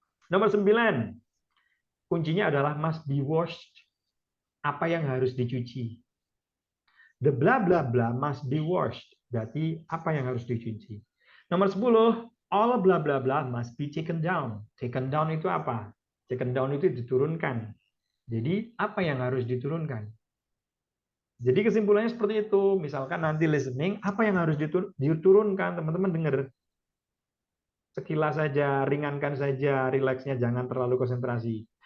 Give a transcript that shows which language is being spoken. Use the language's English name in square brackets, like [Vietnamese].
[Indonesian] Nomor 9, kuncinya adalah [English] must be washed. [Indonesian] Apa yang harus dicuci? [English] The blah blah blah must be washed. [Indonesian] Berarti apa yang harus dicuci? [English] Nomor 10, all blah blah blah must be taken down. [Indonesian] Taken down itu apa? Taken down itu diturunkan. Jadi apa yang harus diturunkan? Jadi kesimpulannya seperti itu. Misalkan nanti listening, apa yang harus diturunkan? Teman-teman dengar. Sekilas saja, ringankan saja, rileksnya, jangan terlalu konsentrasi.